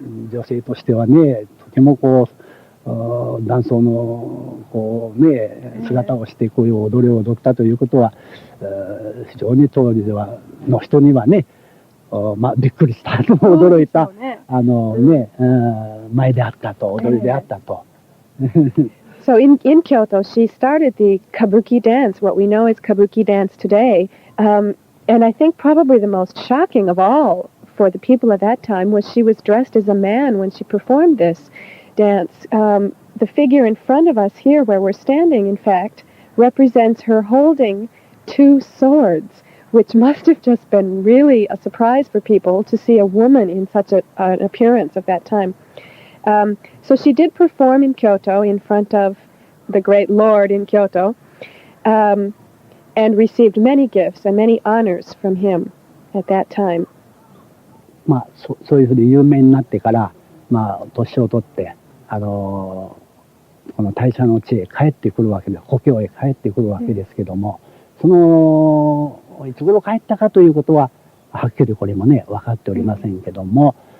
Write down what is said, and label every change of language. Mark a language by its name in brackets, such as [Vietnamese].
[Japanese] 女性としてはねとても男装の姿をしてこういう踊りを踊ったということは非常に当時の人にはねびっくりした驚いた舞であったと、踊りであったと。 [English] So in Kyoto, she started the Kabuki dance, what we know as Kabuki dance today. And I think probably the most shocking of all for the people at that time was she was dressed as a man when she performed this dance. The figure in front of us here, where we're standing, in fact, represents her holding two swords, which must have just been really a surprise for people to see a woman in such an appearance of that time. So she did perform in Kyoto in front of the great lord in Kyoto, and received many gifts and many honors from him at that time. [Japanese] まあ、そういうふうに有名になってから、まあ、年を取って、この大社の地へ帰ってくるわけで、故郷へ帰ってくるわけですけども、その、いつ頃帰ったかということは、はっきりこれもね、分かっておりませんけども、